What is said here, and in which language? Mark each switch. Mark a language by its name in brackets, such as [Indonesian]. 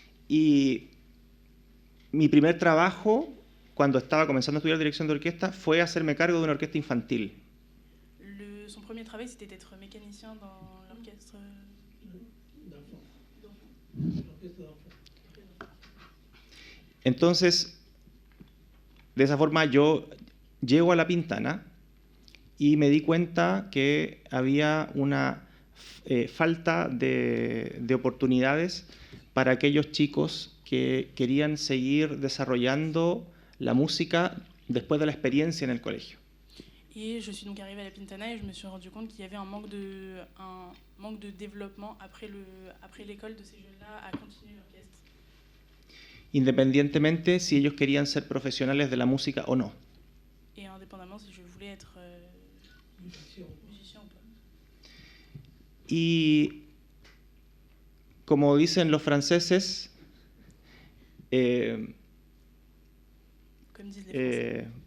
[Spanish] Y mi primer trabajo, cuando estaba comenzando a estudiar dirección de orquesta, fue hacerme cargo de una orquesta infantil. [French] Son premier travail, c'était d'être mécanicien dans l'orchestre [Spanish] Entonces, de esa forma yo llego a La Pintana y me di cuenta que había una falta de oportunidades para aquellos chicos que querían seguir desarrollando la música después de la experiencia en el colegio. [French] Et je suis donc arrivée à La Pintana et je me suis rendu compte qu'il y avait un manque de développement après l'école de ces jeunes-là à continuer l'orchestre. [Spanish] Independientemente si ellos querían ser profesionales de la música o no. [French] Et indépendamment si je voulais être musicien ou pas. [Spanish] Y como dicen los franceses, [French] Comme disent les Français.